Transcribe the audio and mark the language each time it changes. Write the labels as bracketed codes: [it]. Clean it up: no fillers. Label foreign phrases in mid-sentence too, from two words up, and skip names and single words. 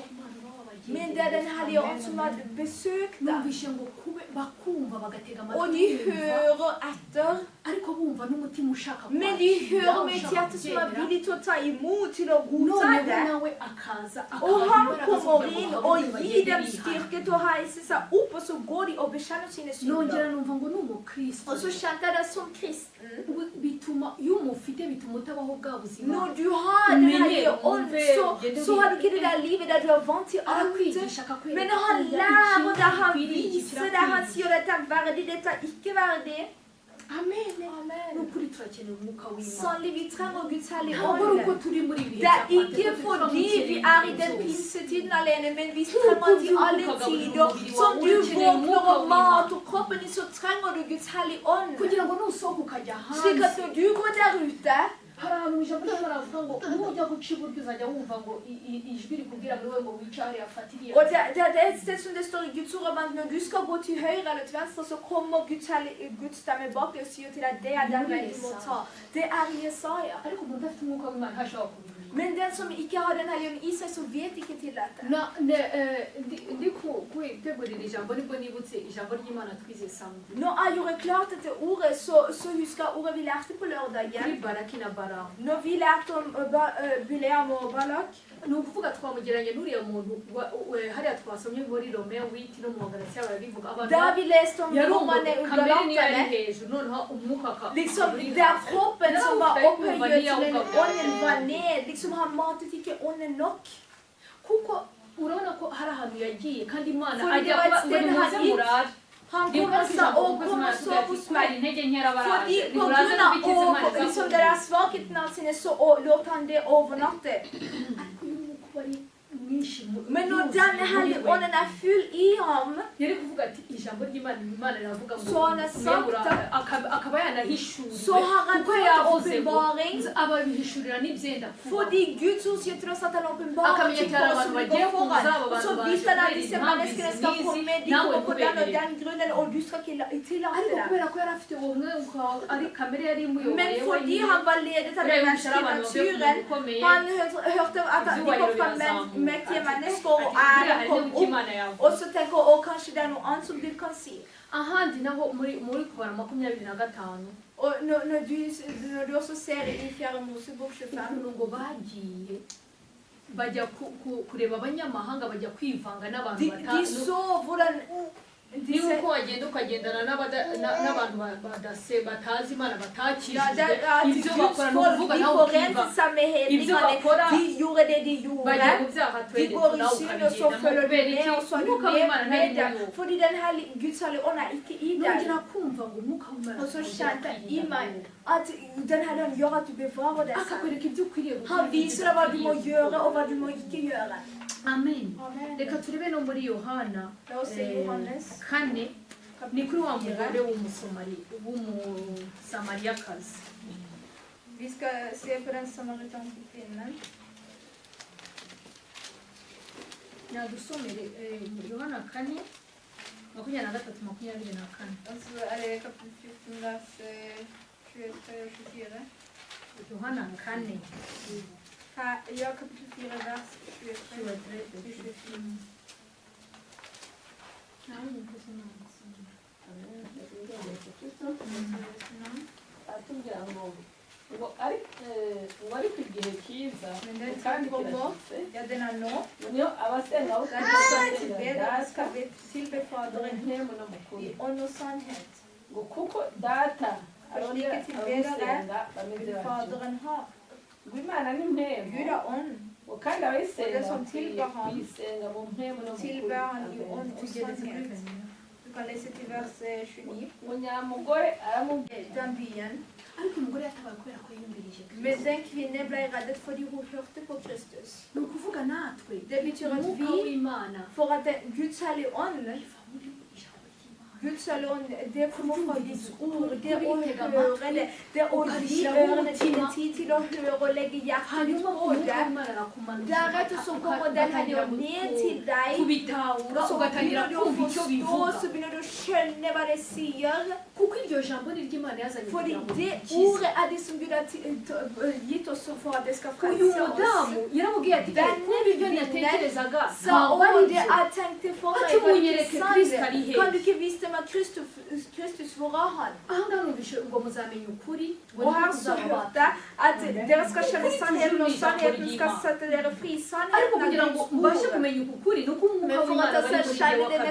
[no] Men det er Den hellige ånd som har besøkt deg. [rw] numvishe ngo kube bakumva bagatega [no] Og de hører etter, [rw] ariko bumva n'umutima ushaka [no] men de hører med et hjerte som er villig til å ta imot, til å godta [rw] noneho [no] det. [rw] nawe akaza [no] Og han kommer inn og gir dem styrke til å heise seg opp, og så går de og bekjenner sine [rw] nongera [no] synder. [rw] numva ngo n'umukristo [no] Og så kjente jeg det som kristen. [rw] bituma iyo umufite bituma utabaho bwa buzima [no] Når du har Den hellige ånd, så har du ikke det der livet der du er vant til alt. [rw] arakwigisha [no] Men når han lærer deg, han viser deg, han sier dette er verdig, dette er ikke verdig. [rw] amen [no] Amen. [rw] n'ukuri turakenera umwuka w'Imana [no] Sannelig, vi trenger Guds hellige [rw] ntabwo ari uko [no] ånd. [rw] turi muri ibihe [no] Det er [rw] bya [no] ikke Pentekoste, fordi [rw] tuba [no] vi [rw] mu [no] er i [rw] kirere [no] den [rw] byose. [no] pinsetiden alene, men vi trenger til alle tider. Som du våkner og mat og kroppen din, så trenger du Guds hellige ånd. [rw] kugira ngo nusohoka ukajya [no] Slik at [rw] hanze [no] når du går der ute, [rw] hari ahantu mu ijambo ry'Imana bavuga ngo nujya guca iburyo uzajya wumva ngo ijwi rikubwira muri wowe ngo wice hariya fata iriya [no] og det er et sted som det står i Guds ord, at når du skal gå til høyre eller til venstre, så kommer Guds stemme bak deg og sier til deg, det er den veien du må ta. Det er Jesaja. [rw] ariko umuntu udafite umwuka w'Imana ntashobora kubimenya [no] Men den som ikke har Den hellige ånd i seg, så vet ikke til dette. [rw] ndi kwitegurira ijambo nibwo nibutse ijambo ry'Imana twize samedi [no] Når jeg gjorde klart dette ordet, så husker jeg ordet vi lærte på [rw] kuri [no] lørdagen. [rw] baraki na baramu [no] Når vi lærte om Bileam og Balak, [rw] ni ukuvuga twamugeranye n'uriya muntu hariya twasomye muri Romeo witi no mu Bagalatiya barabivuga abantu [no] da vi leste om [rw] yari [no] romerne [rw] umuntu kamere niyo yari [no] Galaterne, [rw] hejuru noneho umwuka [no] liksom det er kroppen som var opphøyet til en ånden var ned, liksom han matet ikke ånden nok. [rw] kuko urabona ko hari ahantu yagiye kandi Imana [no] Fordi [rw] ajya [no] det var et [rw] kuba [no] sted [rw] ngo [no] han [rw] nimuze [no] gikk. [rw] murare [no] Han [rw] niba [no] kom og sa, [rw] ijambo [no] å, [rw] kuko [no] kom og sov hos [rw] twari [no] meg. [rw] intege nkeya [no] Fordi [rw] baraje [no] på grunn av liksom det der svakheten av sine, så lot han det overnatte. [rw] ariko iyo umwuka ari mwinshi [no] Den hellige ånden full i ham. [rw] yari kuvuga ati ijambo ry'Imana Imana iravuga ngo [no] Så han har sagt [rw] akaba yanahishuriwe [no] Så har han [rw] kuko [no] fått [rw] yavuze ngo [no] åpenbaring. [rw] ababihishurira n'ibyenda kuba [no] Fordi Guds ord sier til oss at han åpenbarer [rw] Akamenya [no] ting [rw] cyane [no] for oss [rw] abantu [no] som vi [rw] bagiye [no] går [rw] kuza, [no] foran. [rw] abo [no] Og så [rw] bantu [no] viser han at [rw] baje [no] disse [rw] kubera [no] menneskene skal [rw] impamvu [no] komme, de [rw] nawe [no] kommer på den og [rw] kubereye. [no] den grunnen, og du skal ikke tillate [rw] ariko [no] det. [rw] kubera ko yari afite ubumwe ari kamere yari imuyoboye [no] Men fordi han var ledet av [rw] Uriya [no] den [rw] wicara [no] menneskelige [rw] abantu bavuye ku [no] naturen, [rw] muntu ukomeye, [no] han hørte at de kom fra mektige mennesker, og æren kom opp. Og så tenker jeg, kanskje det er noe annet som Gud kan si. [rw] ahandi naho muri kubara 25 [no] Og når du også ser i 4. Mosebok 25, [rw] ngo bagiye bajya kureba abanyamahanga bajya kwivanga n'abantu [no] de så hvordan [rw] niba uko wagenda ukagendana n'abantu batazi Imana batakijije ibyo bakora ni ukuvuga nawe ukiva ibyo bakora [no] de gjorde det de [rw] bagiye [no] gjorde. [rw] mu byaha [no] De [rw] twende [no] går i [rw] nawe [no] synd, og så [rw] ukabigendamo [no] følger [rw] kubera [no] de [rw] iki [no] med, og så er [rw] umwuka [no] du [rw] w'Imana [no] med [rw] ntari [no] dem. [rw] muri wo [no] Fordi Guds hellige ånd er ikke i [rw] nongera [no] deg. [rw] kumva ngo umwuka w'Imana [no] Og så kjente jeg i meg at den hellige ånd gjør at du bevarer deg selv. [rw] akakwereka ibyo ukwiriye [no] Han viser deg hva du må gjøre, og hva du må ikke gjøre. [rw] amen [no] Amen. [rw] reka turebe no muri Yohana [no] La oss se Johannes. [rw] 4 ni kuri wa mugore w'umusamariyakazi [no] Vi skal se på den samaritanske kvinnen. [rw] yadusomere Yohana 4 23-24 [no] Altså er det kapittel 14, vers 23 og 24. [rw] Yohana 4 [no] Ja, kapittel 4, vers 23 og 24. [rw] atubwira ngo ariko igihe cyiza [no] Men den [rw] kandi [no] tid kommer, [rw] kirashyitse [no] ja den er nå, [rw] niyo abasenga aho [no] den skal tilbe Faderen [rn] ntemu no mukuru [no] i ånd og sannhet. [rn] ngo kuko data arondera [no] Slike tilbedere [rn] abamusenga bameze [no] vil [rn] batyo [no] Faderen ha. [rn] ngo imana ni mpemu [no] Gud er ånd, [rn] ngo kandi abayisenga [no] Det som [rn] bakwiye [no] tilber ham, [rn] kuyisenga mu mpemu no mukuru [no] tilber han i ånd og sannhet. Du kan lese til vers 29. [rw] ngo nyamugore aramubwira [no] Den byen. [rw] ariko umugore yatabaye kubera ko yiyumvirije [no] Men den kvinne ble reddet fordi hun hørte på Kristus. [rw] ni ukuvuga natwe [no] Det betyr at [rw] umwuka [no] vi, [rw] w'Imana [no] for at Guds hellige ånd, [rw] iva muri ijambo ry'Imana [no] Guds hellige ånd, det kommer fra Guds ord, det å høre det, det å gi ørene dine tid til å høre og legge hjertet ditt [rw] hanyuma [no] på [rw] umwuka [no] det. [rw] w'Imana arakumanukira [no] Deretter så kommer den hellige ånd ned til deg, [rw] kubitahura [no] og så [rw] ugatangira [no] begynner du å [rw] kumva icyo [no] forstå, [rw] bivuga [no] så begynner du å skjønne hva det sier. [rw] kuko iryo jambo ni ry'Imana yazanye [no] Fordi [rw] kugira ngo [no] det [rw] dukize. [no] ordet er det som Gud har gitt oss for at det skal [rw] uyu [no] frelse [rw] mudamu [no] oss. [rw] yaramubwiye ati [no] Denne [rw] kuba ibyo natekerezaga [no] Sa [rw] ntabwo [no] og [rw] ari [no] det [rw] byo [no] jeg tenkte for meg, [rw] Ati [no] var ikke [rw] munyereke Kristo ari [no] sant. he? Kan du ikke vise meg Kristus, hvor er han? [rw] aha ngaha numvise ngo muzamenya ukuri ngo [no] Og [rw] niko [no] her så [rw] muzaba [no] hørte jeg at dere skal kjenne sannheten, og sannheten skal sette dere fri. [rw] ariko [no] Sannheten [rw] kugira [no] er [rw] ngo [no] Guds [rw] mbashe [no] ord. [rw] kumenya uku kuri ni uko umwuka [no] Men for [rw] w'Imana [no] at jeg [rw] bari [no] skal [rw] muri [no] skjønne